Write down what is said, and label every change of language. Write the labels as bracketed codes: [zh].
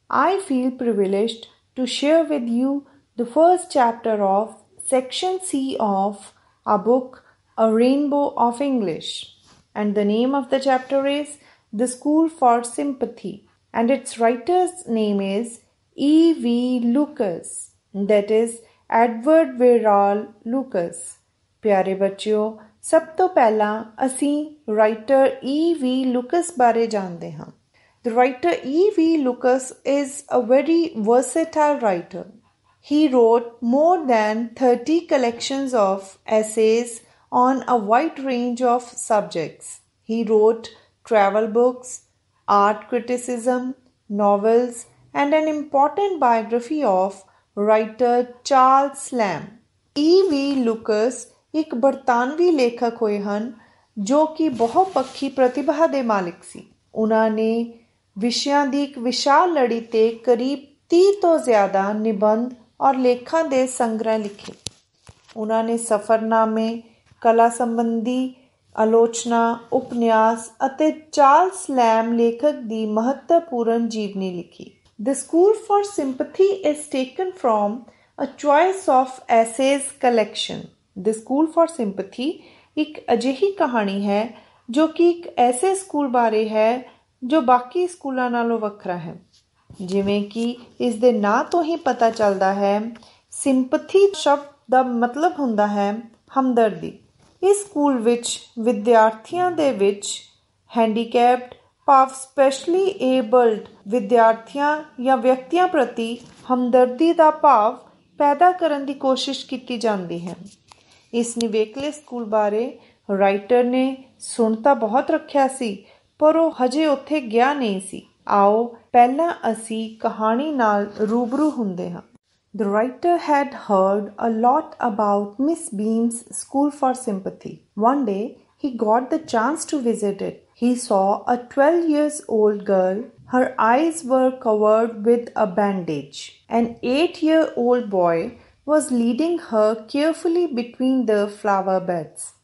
[en] I feel privileged to share with you the first chapter of Section C of our book A Rainbow of English. And the name of the chapter is The School for Sympathy. And its writer's name is E.V. Lucas, that is Edward Verall Lucas. [pa] ਪਿਆਰੇ ਬੱਚਿਓ, ਸਭ ਤੋਂ ਪਹਿਲਾਂ ਅਸੀਂ writer E.V. Lucas ਬਾਰੇ ਜਾਣਦੇ ਹਾਂ. [en] The writer E.V. Lucas is a very versatile writer. He wrote more than 30 collections of essays on a wide range of subjects. He wrote travel books, art criticism, novels, and an important biography of writer Charles Lamb. E.V. [pa] Lucas ਇੱਕ ਬਰਤਾਨਵੀ ਲੇਖਕ ਹੋਏ ਹਨ ਜੋ ਕਿ ਬਹੁਪੱਖੀ ਪ੍ਰਤਿਭਾ ਦੇ ਮਾਲਿਕ ਸੀ. ਉਹਨਾਂ ਨੇ ਵਿਸ਼ਿਆਂ ਦੀ ਇੱਕ ਵਿਸ਼ਾਲ ਲੜੀ ਤੇ ਕਰੀਬ 30 ਤੋਂ ਜ਼ਿਆਦਾ ਨਿਬੰਧ ਔਰ ਲੇਖਾਂ ਦੇ ਸੰਗ੍ਰਹਿ ਲਿਖੇ. ਉਹਨਾਂ ਨੇ ਸਫ਼ਰਨਾਮੇ, ਕਲਾ ਸੰਬੰਧੀ ਆਲੋਚਨਾ, ਉਪਨਿਆਸ ਅਤੇ ਚਾਰਲਸ ਲੈਮ ਲੇਖਕ ਦੀ ਮਹੱਤਵਪੂਰਨ ਜੀਵਨੀ ਲਿਖੀ. [en] The School for Sympathy is taken from a choice of essays collection. [pa] The School for Sympathy ਇੱਕ ਅਜਿਹੀ ਕਹਾਣੀ ਹੈ ਜੋ ਕਿ ਇੱਕ ਐਸੇ ਸਕੂਲ ਬਾਰੇ ਹੈ ਜੋ ਬਾਕੀ ਸਕੂਲਾਂ ਨਾਲੋਂ ਵੱਖਰਾ ਹੈ. ਜਿਵੇਂ ਕਿ ਇਸ ਦੇ ਨਾਂ ਤੋਂ ਹੀ ਪਤਾ ਚੱਲਦਾ ਹੈ, ਸਿੰਪਥੀ ਸ਼ਬਦ ਦਾ ਮਤਲਬ ਹੁੰਦਾ ਹੈ ਹਮਦਰਦੀ. ਇਸ ਸਕੂਲ ਵਿੱਚ ਵਿਦਿਆਰਥੀਆਂ ਦੇ ਵਿੱਚ ਹੈਂਡੀਕੈਪਡ ਭਾਵ ਸਪੈਸ਼ਲੀ ਏਬਲਡ ਵਿਦਿਆਰਥੀਆਂ ਜਾਂ ਵਿਅਕਤੀਆਂ ਪ੍ਰਤੀ ਹਮਦਰਦੀ ਦਾ ਭਾਵ ਪੈਦਾ ਕਰਨ ਦੀ ਕੋਸ਼ਿਸ਼ ਕੀਤੀ ਜਾਂਦੀ ਹੈ. ਇਸ ਨਿਵੇਕਲੇ ਸਕੂਲ ਬਾਰੇ ਰਾਈਟਰ ਨੇ ਸੁਣ ਤਾਂ ਬਹੁਤ ਰੱਖਿਆ ਸੀ, ਪਰ ਉਹ ਹਜੇ ਉੱਥੇ ਗਿਆ ਨਹੀਂ ਸੀ. ਆਓ ਪਹਿਲਾਂ ਅਸੀਂ ਕਹਾਣੀ ਨਾਲ ਰੂਬਰੂ ਹੁੰਦੇ ਹਾਂ. [en] The writer had heard a lot about Miss Beam's School for Sympathy. One day, he got the chance to visit it. He saw a 12-year-old girl. Her eyes were covered with a bandage. An 8-year-old boy was leading her carefully between the flower beds.